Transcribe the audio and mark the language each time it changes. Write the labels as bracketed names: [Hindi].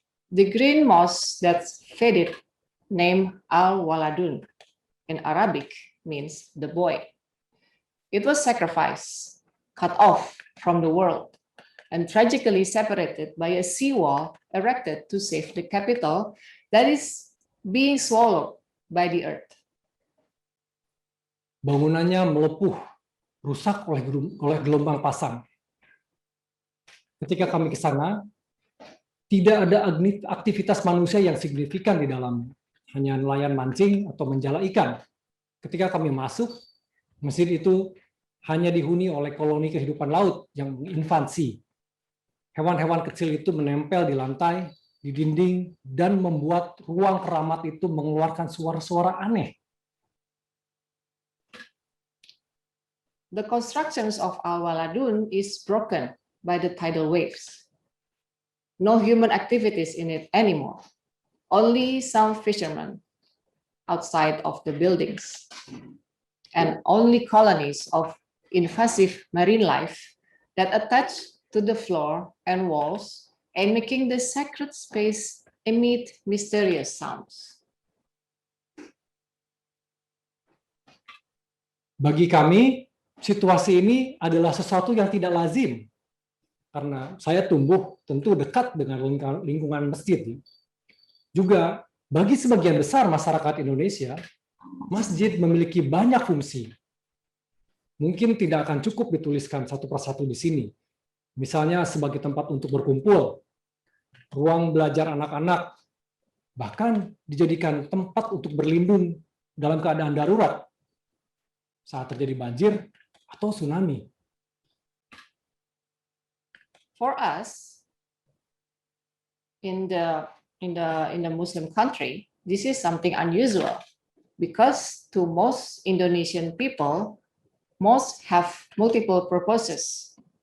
[English] The green mosque that's faded, named Al-Waladun in Arabic, means the boy. It was sacrificed, cut off from the world, and tragically separated by a seawall erected to save the capital that is being swallowed by the earth. [Indonesian] Bangunannya melepuh, rusak oleh gelombang pasang. Ketika kami ke sana, tidak ada aktivitas manusia yang signifikan di dalamnya. Hanya nelayan mancing atau menjala ikan. Ketika kami masuk, masjid itu hanya dihuni oleh koloni kehidupan laut yang menginvasi. Hewan-hewan kecil itu menempel di lantai, di dinding, dan membuat ruang keramat itu mengeluarkan suara-suara aneh. [English] The constructions of Al-Waladun is broken by the tidal waves. No human activities in it anymore. Only some fishermen outside of the buildings. And only colonies of invasive marine life that attach to the floor and walls and making the sacred space emit mysterious sounds. [Indonesian] Bagi kami, situasi ini adalah sesuatu yang tidak lazim. Karena saya tumbuh tentu dekat dengan lingkungan masjid. Juga bagi sebagian besar masyarakat Indonesia, masjid memiliki banyak fungsi. Mungkin tidak akan cukup dituliskan satu persatu di sini. Misalnya sebagai tempat untuk berkumpul, ruang belajar anak-anak, bahkan dijadikan tempat untuk berlindung dalam keadaan darurat saat terjadi banjir atau tsunami. [English] For us, in the Muslim country, this is something unusual because to most Indonesian people, mosques have multiple purposes.